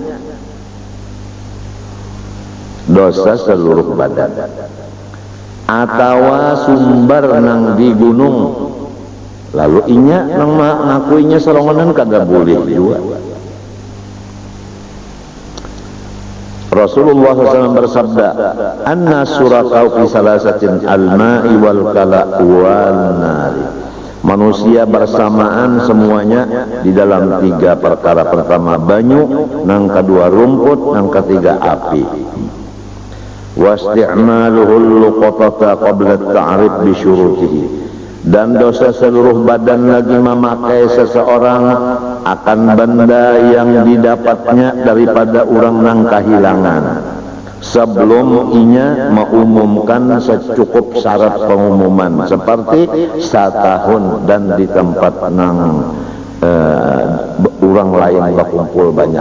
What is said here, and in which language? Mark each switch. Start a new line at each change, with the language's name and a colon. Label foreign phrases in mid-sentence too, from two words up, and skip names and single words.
Banjar: Dosa seluruh badan. Atawa sumber nang di gunung, lalu inya nang ngakuinya serongonan, kada boleh juga. Rasulullah SAW bersabda,
Arabic: anna surakau fi salasatin al-ma'i wal kala wal nari.
Banjar: Manusia bersamaan semuanya di dalam tiga perkara. Pertama banyu, nang kedua rumput, nang ketiga api.
Arabic: Wasti'maluhul luqatata qabla at-ta'rif bi syurutihi,
Banjar: dan dosa seluruh badan lagi memakai seseorang akan benda yang didapatnya daripada orang nang kehilangan sebelum inya mengumumkan secukup syarat pengumuman, seperti setahun dan di tempat nang orang lain berkumpul banyak.